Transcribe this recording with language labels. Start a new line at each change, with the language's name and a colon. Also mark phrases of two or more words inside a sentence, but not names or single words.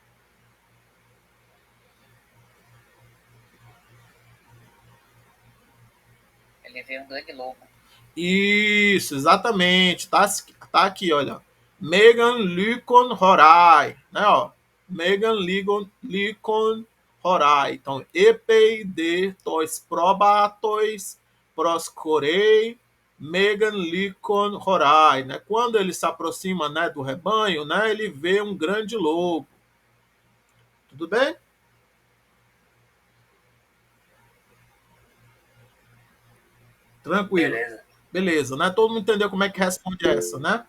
Portuguese: Ele vê um grande lobo. Isso, exatamente. Tá aqui, olha.
Greek: μέγαν λύκον ὁρᾷ,
Portuguese: né? Ó.
Greek: μέγαν λύκον ὁρᾷ.
Portuguese: Então,
Greek: ἐπεὶ δὲ τοῖς προβάτοις προσχωρεῖ μέγαν λύκον ὁρᾷ,
Portuguese: né? Quando ele se aproxima, né, do rebanho, né, ele vê um grande lobo. Tudo bem? Tranquilo. Beleza. Beleza, né? Todo mundo entendeu como é que responde essa, né?